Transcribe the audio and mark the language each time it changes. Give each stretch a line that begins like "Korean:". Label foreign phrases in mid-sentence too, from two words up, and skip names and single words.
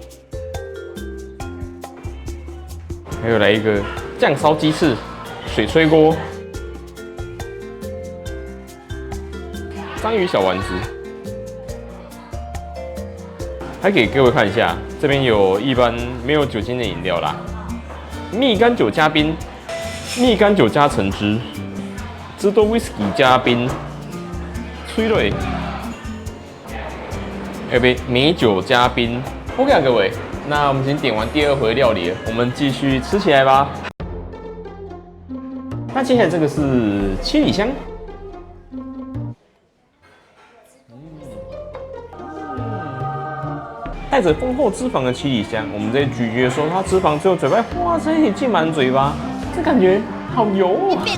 Chinese: 還有來一個醬燒雞翅、水炊鍋、章魚小丸子，還給各位看一下，這邊有一般沒有酒精的飲料啦，蜜柑酒加冰、蜜柑酒加橙汁。芝多威士忌加冰，催淚，要杯美酒加冰。OK 啊，各位，那我們已經點完第二回料理了，我們繼續吃起來吧。那接下來這個是七里香，帶着豐厚脂肪的七里香，我們在咀嚼的時候，它脂肪只有嘴巴，哇塞，浸滿嘴巴，這感覺好油哦。